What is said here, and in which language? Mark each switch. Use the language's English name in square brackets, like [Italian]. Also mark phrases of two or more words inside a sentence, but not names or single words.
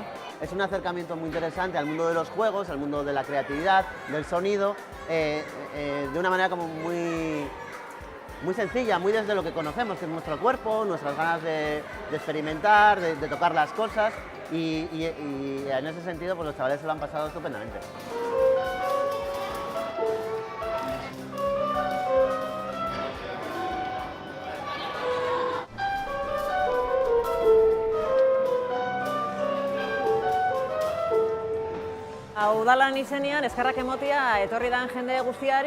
[Spanish] Es un acercamiento muy interesante al mundo de los juegos, al mundo de la creatividad, del sonido, de una manera como muy sencilla, muy desde lo que conocemos, que es nuestro cuerpo, nuestras ganas de experimentar, de tocar las cosas, y en ese sentido pues los chavales se lo han pasado estupendamente. [Basque] Udalan izenean eskerrak emotia etorri dan jende guztiari